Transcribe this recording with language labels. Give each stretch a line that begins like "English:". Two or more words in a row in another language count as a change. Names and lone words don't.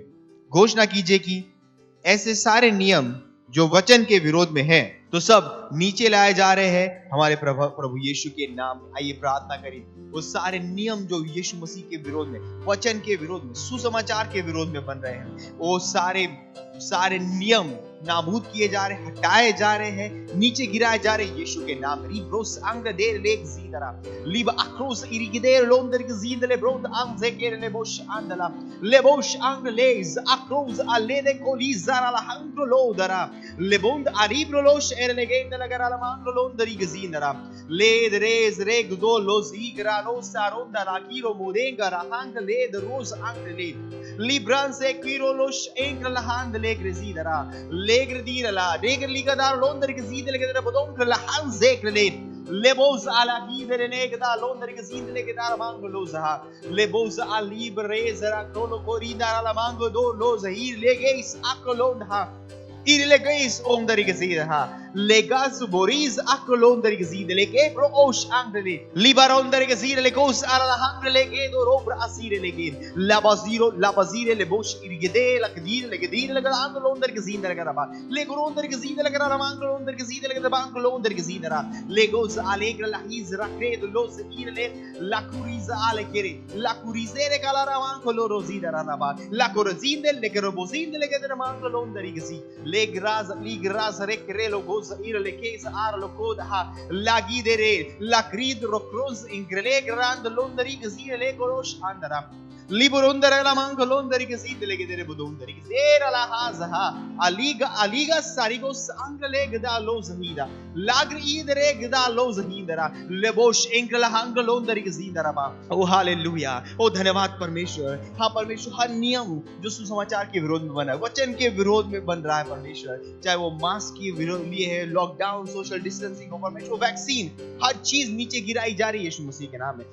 Hindi: घोषणा कीजिए कि ऐसे सारे नियम जो वचन के विरोध में हैं, तो सब नीचे लाए जा रहे हैं हमारे प्रभु यीशु के नाम। आइए प्रार्थना करें। वो सारे नियम जो यीशु मसीह के विरोध में, वचन के विरोध में, सुसमाचार के विरोध में बन रहे हैं, वो सारे नियम नाबूद किए जा रहे हैं, हटाए जा रहे हैं, नीचे गिराए जा रहे हैं यीशु के नाम। रिब्रोस अंग देर लेग जीदरा लिब अक्रोस इरिगदेर लोंदर गजीदले ब्रोद अंग जेकेर लेबोश आंदला लेबोश अंग लेज अक्रोस अलेदे कोलिजारा ला हंग्रो लोदरा लेबोंद अरिब्रो लोश एरलेगेंद लगरा ला मांग्रो लोंदरी गजीदरा लेद रेज रेग दो लोज इगरा नो सारोंदा ला किरो मोदेंगा रा हंग लेद रोज अंग लेद लिब्रान से किरो लोश एंग ला हंद लेग गजीदरा Legre dire la, regre liga dar londere che zide le che dere bodon la hanze krele lebos ala gidere negda londere che zide le che dar mango loza lebos al libre zera krolo corida la mango do loza ir legeis akolonda ir legeis ondere che zide ha legas boris akolondere che zide le che pro osh angele libarondere che zide le cos ara la hangre le che do robra asire le che la basire le bosh irgede la che dire le grando londere che zide le garaba le gorondere che zide le garaba mango londere che zide le che bango londere che zide ra le gos alegre la izra credo los irle la curiza ale kere la curizere calara mango loro zide ra ba la corazinde le che robozinde le che mango londere che si le gras recre lo ir le chiesa ar lo coda la gidere la crid rocroz ingrele grand londari gzi le gorosh andara liborondere la mango londari gzi le gedere bodondari era la haza aliga sarigos angle gda los hida lagri idere gda los hidara le bosh engla hang londari gzi dara ओ हालेलुया। ओ धन्यवाद परमेश्वर। हाँ परमेश्वर, हर नियम जो सुसमाचार के विरोध में बना है, वचन के विरोध में बन रहा है परमेश्वर, चाहे वो मास्क के विरोध लिए है, लॉकडाउन, सोशल डिस्टेंसिंग हो परमेश्वर, वैक्सीन, हर चीज नीचे गिराई जा रही है यीशु मसीह के नाम में।